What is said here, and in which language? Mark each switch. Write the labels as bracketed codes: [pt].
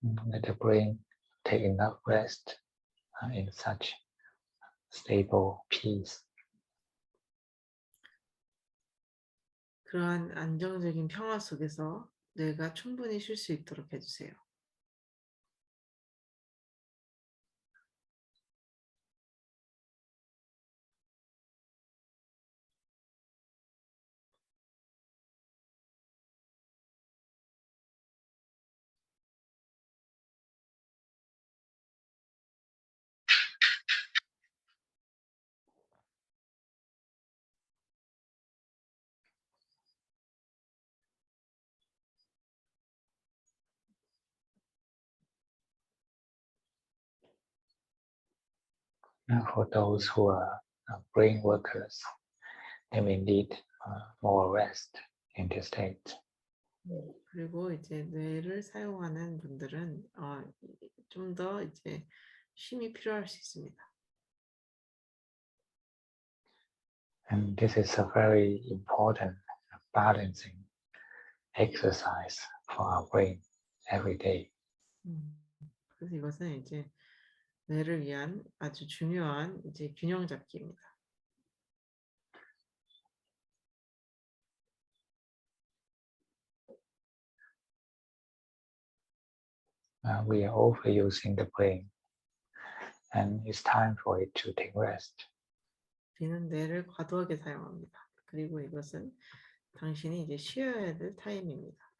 [en] Let the brain take enough rest in such stable peace. [ko] 그러한 안정적인 평화 속에서 뇌가 충분히 쉴 수 있도록 해주세요. [en] For those who are brain workers, they may need more rest in this state. [ko] 그리고 이제 뇌를 사용하는 분들은 좀 더 이제 쉼이 필요할 수 있습니다. [en] And this is a very important balancing exercise for our brain every day. [ko] 그래서 이것은 이제 뇌를 위한 아주 중요한 이제 균형 잡기입니다. [en] We are overusing the brain, and it's time for it to take rest. [ko] 우리는 뇌를 과도하게 사용합니다. 그리고 이것은 당신이 이제 쉬어야 될 타임입니다.